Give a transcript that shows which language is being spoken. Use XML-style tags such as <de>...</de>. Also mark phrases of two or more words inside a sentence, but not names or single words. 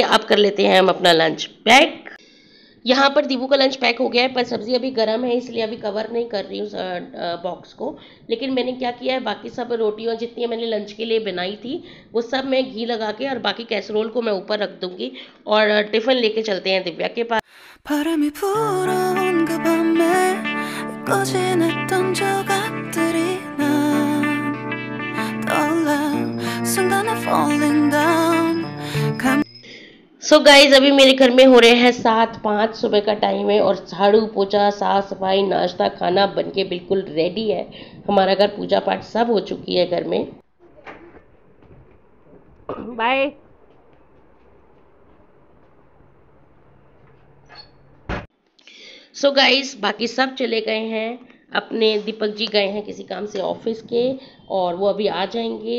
<hi>अब कर लेते हैं हम अपना</hi> <en>lunch pack.</en> <hi>यहाँ पर दीबू का लंच पैक हो गया है, पर सब्जी अभी गर्म है इसलिए अभी कवर नहीं कर रही हूँ बॉक्स को। लेकिन मैंने क्या किया है, बाकी सब रोटियाँ जितनी मैंने लंच के लिए बनाई थी वो सब मैं घी लगा के, और बाकी कैसरोल को मैं ऊपर रख दूंगी और टिफिन लेके चलते हैं दिव्या के पास।</hi> <ko>바람이 불어온 그 밤에 꺼진했던 조각들이 난 떠올라 순간에</ko> <en>falling down So guys</en> <hi>अभी मेरे घर में हो रहे हैं 7:05 सुबह का टाइम है, और झाड़ू पोछा साफ सफाई नाश्ता खाना बनके बिल्कुल रेडी है। हमारा घर पूजा पाठ सब हो चुकी है घर में। बाय।</hi> <en>So guys</en> <hi>बाकी सब चले गए हैं अपने, दीपक जी गए हैं किसी काम से ऑफिस के, और वो अभी आ जाएंगे।</hi>